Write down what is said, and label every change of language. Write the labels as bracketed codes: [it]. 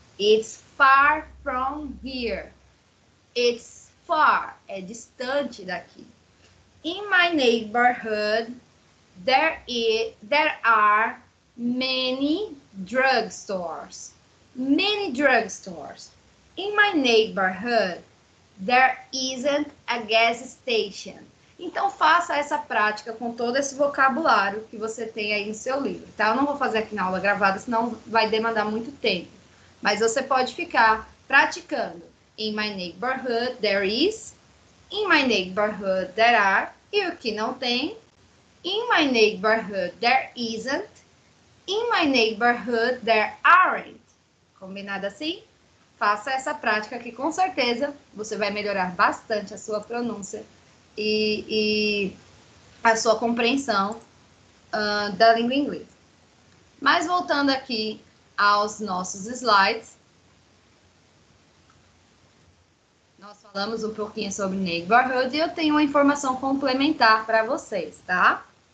[en] It's far from here. It's far, [pt] é distante daqui. [en] In my neighborhood, there are many drugstores. Many drugstores. In my neighborhood, there isn't a gas station. [pt] Então, faça essa prática com todo esse vocabulário que você tem aí no seu livro, tá? Eu não vou fazer aqui na aula gravada, senão vai demandar muito tempo. Mas você pode ficar praticando. [en] In my neighborhood, there is. In my neighborhood, there are. [pt] E o que não tem? [en] In my neighborhood, there isn't. In my neighborhood, there aren't. [pt] Combinado assim? Faça essa prática que com certeza você vai melhorar bastante a sua pronúncia e a sua compreensão da língua inglesa. Mas voltando aqui aos nossos slides, nós falamos um pouquinho sobre neighborhood e eu tenho uma informação complementar para vocês, tá?